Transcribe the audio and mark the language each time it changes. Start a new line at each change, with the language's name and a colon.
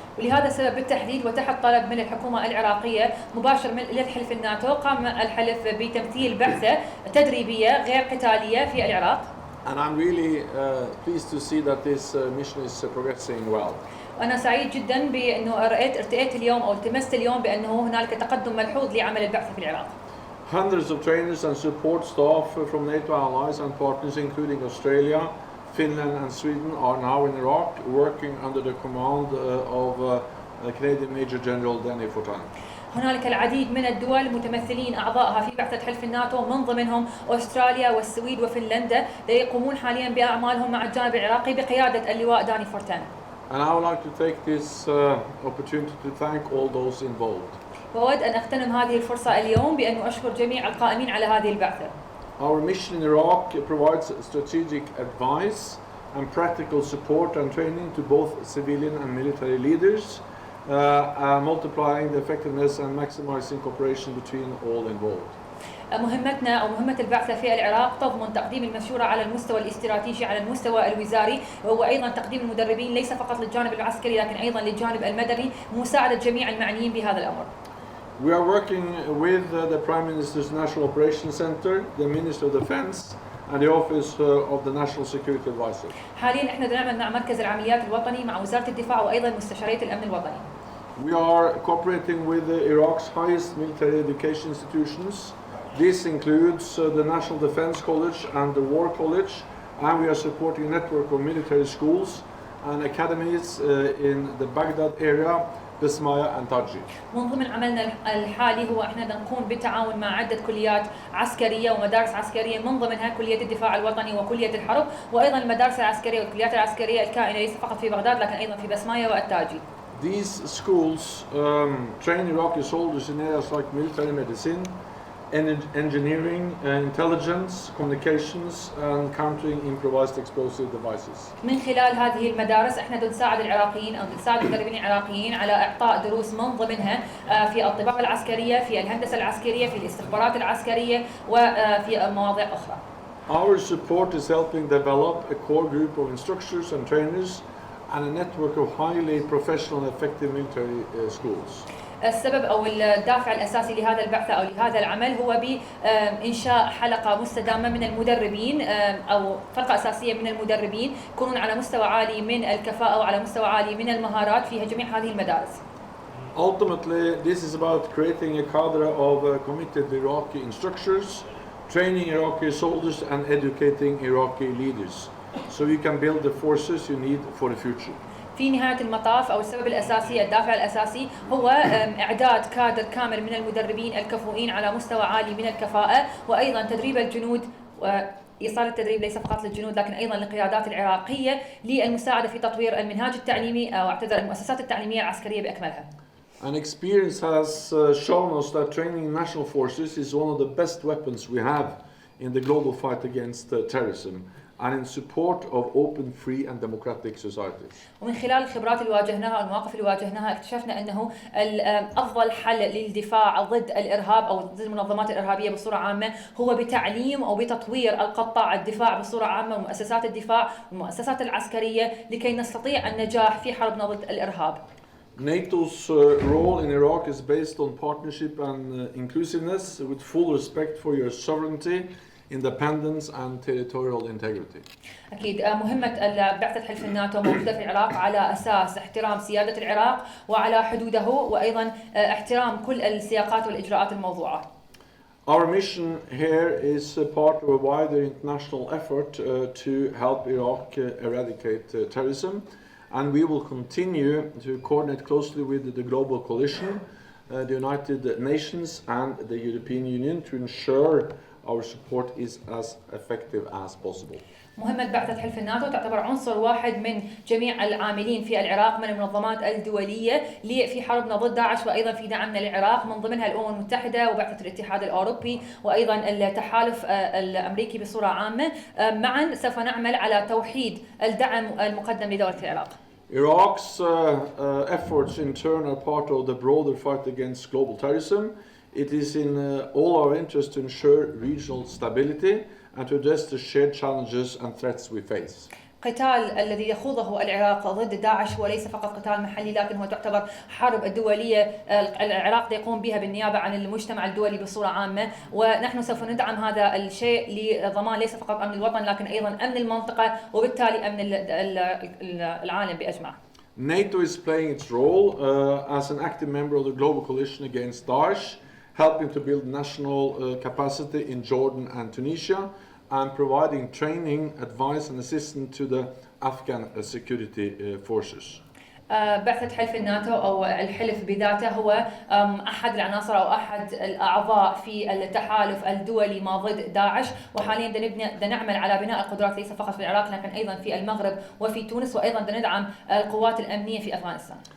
Arabic: ولهذا السبب بالتحديد وتحت طلب من الحكومة العراقية مباشر من للحلف الناتو قام الحلف بتمثيل بعثة تدريبية غير قتالية في العراق.
English: And I'm really pleased to see that this mission is progressing well.
Arabic: وأنا سعيد جدا بأنه ارتأيت اليوم أو التمست اليوم بأنه هنالك تقدم ملحوظ لعمل البعثة في العراق.
English: Hundreds of trainers and support staff from NATO allies and partners, including Australia, Finland and Sweden, are now in Iraq working under the command of Canadian Major General Danny Fortin.
Arabic: هنالك العديد من الدول متمثلين أعضائها في بعثة حلف الناتو من ضمنهم أستراليا والسويد وفنلندا يقومون حاليا بأعمالهم مع الجانب العراقي بقيادة اللواء داني فورتان.
English: And I would like to take this opportunity to thank all those involved.
Arabic: وأود أن أغتنم هذه الفرصة اليوم بأن أشكر جميع القائمين على هذه البعثة.
English: Our mission in Iraq provides strategic advice and practical support and training to both civilian and military leaders, multiplying the effectiveness and maximizing cooperation between all involved.
Arabic: مهمتنا أو مهمة البعثة في العراق تضمن تقديم المشورة على المستوى الاستراتيجي على المستوى الوزاري، وأيضا تقديم المدربين ليس فقط للجانب العسكري لكن أيضا للجانب المدني، مساعدة جميع المعنيين بهذا الأمر.
English: We are working with the Prime Minister's National Operations Center, the Minister of Defense, and the Office of the National Security Advisor.
Arabic: حاليا احنا نعمل مع مركز العمليات الوطني مع وزارة الدفاع وأيضا مستشارية الأمن الوطني.
English: We are cooperating with Iraq's highest military education institutions. This includes the National Defense College and the War College, and we are supporting a network of military schools and academies in the Baghdad area, بسمايا and Taji.
Arabic: من ضمن عملنا الحالي هو احنا نقوم بالتعاون مع عدة كليات عسكرية ومدارس عسكرية، من ضمنها كلية الدفاع الوطني وكلية الحرب، وأيضا المدارس العسكرية والكليات العسكرية الكائنة ليس فقط في بغداد لكن أيضا في بسمايا والتاجي.
English: These schools train Iraqi soldiers in areas like military medicine, engineering, intelligence, communications, and countering improvised explosive devices.
Arabic: من خلال هذه المدارس احنا نساعد العراقيين او نساعد المدربين العراقيين على اعطاء دروس من ضمنها في الطباعة العسكرية، في الهندسة العسكرية، في الاستخبارات العسكرية وفي مواضيع اخرى.
English: Our support is helping develop a core group of instructors and trainers and a network of highly professional and effective military schools.
Arabic: السبب او الدافع الاساسي لهذا البعثه او لهذا العمل هو بانشاء حلقه مستدامه من المدربين او فرقه اساسيه من المدربين يكونون على مستوى عالي من الكفاءه وعلى مستوى عالي من المهارات في جميع هذه المدارس.
English: Ultimately, this is about creating a cadre of committed Iraqi instructors, training Iraqi soldiers and educating Iraqi leaders, so you can build the forces you need for the future.
Arabic: في نهاية المطاف أو السبب الأساسي الدافع الأساسي هو إعداد كادر كامل من المدربين الكفؤين على مستوى عالي من الكفاءة، وأيضا تدريب الجنود وإيصال التدريب ليس فقط للجنود لكن أيضا للقيادات العراقية للمساعدة في تطوير المنهاج التعليمي أو اعتذر المؤسسات التعليمية العسكرية بأكملها.
English: And experience has shown us that training national forces is one of the best weapons we have in the global fight against terrorism and in support of open, free and democratic societies.
Arabic: ومن خلال الخبرات اللي واجهناها والمواقف اللي واجهناها اكتشفنا انه افضل حل للدفاع ضد الارهاب او ضد المنظمات الارهابيه بصوره عامه هو بتعليم او بتطوير القطاع الدفاع بصوره عامه ومؤسسات الدفاع والمؤسسات العسكريه لكي نستطيع النجاح في حربنا ضد الارهاب.
English: NATO's role in Iraq is based on partnership and inclusiveness with full respect for your sovereignty, independence and territorial integrity.
Arabic: أكيد مهمة بعثة حلف الناتو موجودة في العراق على أساس احترام سيادة العراق وعلى حدوده وأيضا احترام كل السياقات والإجراءات الموضوعة.
English: Our mission here is part of a wider international effort to help Iraq eradicate terrorism, and we will continue to coordinate closely with the global coalition, the United Nations and the European Union to ensure our support is as effective as possible.
Arabic: مهمة بعثة حلف الناتو تعتبر عنصر واحد من جميع العاملين في العراق من المنظمات الدولية في حربنا ضد داعش وأيضا في دعمنا للعراق، من ضمنها الأمم المتحدة وبعثة الاتحاد الأوروبي وأيضا التحالف الأمريكي بصورة عامة. معا سوف نعمل على توحيد الدعم المقدم لدولة العراق.
English: Iraq's efforts in turn are part of the broader fight against global terrorism. It is in all our interest to ensure regional stability and to address the shared challenges and threats we face.
Arabic: قتال الذي يخوضه العراق ضد داعش هو ليس فقط قتال محلي لكن هو تعتبر حرب الدولية العراق يقوم بها بالنيابة عن المجتمع الدولي بصورة عامة، ونحن سوف ندعم هذا الشيء لضمان ليس فقط أمن الوطن لكن أيضا أمن المنطقة وبالتالي أمن العالم بأجمع.
English: NATO is playing its role as an active member of the global coalition against Daesh, helping to build national capacity in Jordan and Tunisia, and providing training, advice and assistance to the Afghan security forces.
Arabic: بعثة حلف الناتو أو الحلف بذاته هو أحد العناصر أو أحد الأعضاء في التحالف الدولي ما ضد داعش، وحاليا نعمل على بناء القدرات ليس فقط في العراق لكن أيضا في المغرب وفي تونس، وأيضا ندعم القوات الأمنية في أفغانستان.